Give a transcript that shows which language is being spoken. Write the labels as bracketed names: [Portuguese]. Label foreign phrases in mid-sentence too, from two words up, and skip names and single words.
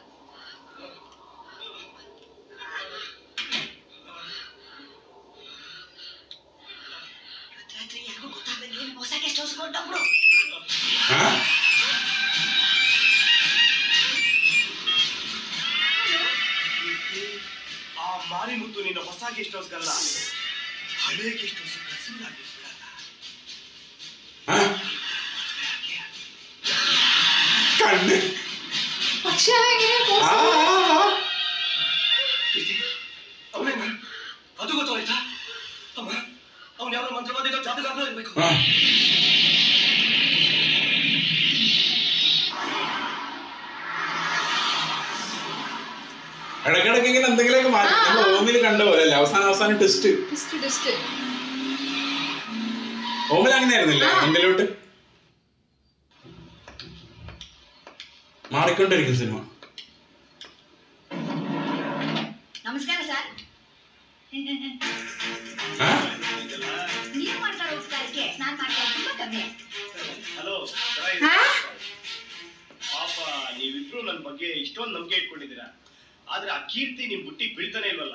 [Kannada] ರಾತ್ರಿ ಯಾರಿಗೂ ಗೊತ್ತಾಗ್ದಂಗೆ ಏನು ಹೊಸ [English] guest house [Kannada] ಕೊಟ್ಟವ್ರು. ಆ ಮಾರಿಮುತ್ತು ನಿನ್ನ ಹೊಸ ಗೆಸ್ಟ್ ಹೌಸ್ಗಲ್ಲ, ಹಳೆ [English] guest house [Kannada] ಕಸುರಾಗಿ ಬಿಡಲ್ಲ. [Malayalam] കണ്ണ് പക്ഷെ അതെങ്ങനെ ಅವನೇನ ಅದು ಗೊತ್ತಾಯ್ತಾ? ಅಮ್ಮ, ಅವನು ಯಾವ ಮಂತ್ರವಾದಿಗ ಜಾತಕ ಇರ್ಬೇಕು. ഇടയ്ക്കിടയ്ക്ക് ഇങ്ങനെ എന്തെങ്കിലുമൊക്കെ മാറ്റി നമ്മൾ ഓമിൽ കണ്ട പോലെ അല്ലേ? അവസാനം ടെസ്റ്റ് ഓമിൽ അങ്ങനെ ആയിരുന്നില്ല. എന്തിലോട്ട് മാറിക്കൊണ്ടിരിക്കും സിനിമ. [Kannada] ನಮಸ್ಕಾರ ಸರ್. ನೀವು ಮಾಡ್ತಾ ಹೋಗ್ತಾ ಇದಕ್ಕೆ ನಾನು ಮಾಡ್ತಾ ತುಂಬಾ ಕಮ್ಮಿ. ಹಲೋ ನನ್ನ ಬಗ್ಗೆ ಇಷ್ಟೊಂದು ನಂಬಿಕೆ ಇಟ್ಕೊಂಡಿದ್ದೀರಾ, ಆದ್ರೆ ಆ ಕೀರ್ತಿ ನಿಮ್ ಬುಟ್ಟಿಗೆ ಬೀಳ್ತಾನೆ ಇಲ್ವಲ್ಲ.